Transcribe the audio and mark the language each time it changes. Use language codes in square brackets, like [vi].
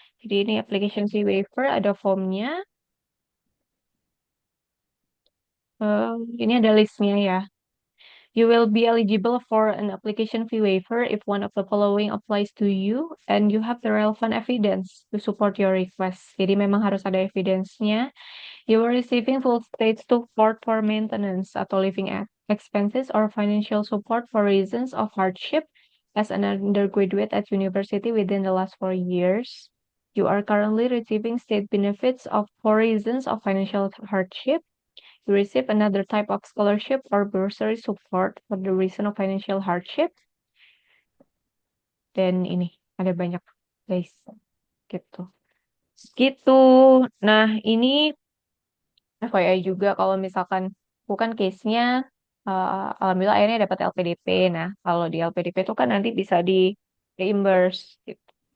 [id] Jadi ini application fee waiver ada formnya. Ini ada listnya ya. [en] You will be eligible for an application fee waiver if one of the following applies to you and you have the relevant evidence to support your request. [id] Jadi memang harus ada evidence-nya. [en] You are receiving full state support for maintenance atau living expenses or financial support for reasons of hardship as an undergraduate at university within the last 4 years. You are currently receiving state benefits of for reasons of financial hardship. You receive another type of scholarship or bursary support for the reason of financial hardship. [id] Dan ini ada banyak guys gitu. Gitu. Nah, ini FYI juga kalau misalkan bukan case-nya alhamdulillah akhirnya dapat LPDP. Nah, kalau di LPDP itu kan nanti bisa di reimburse gitu.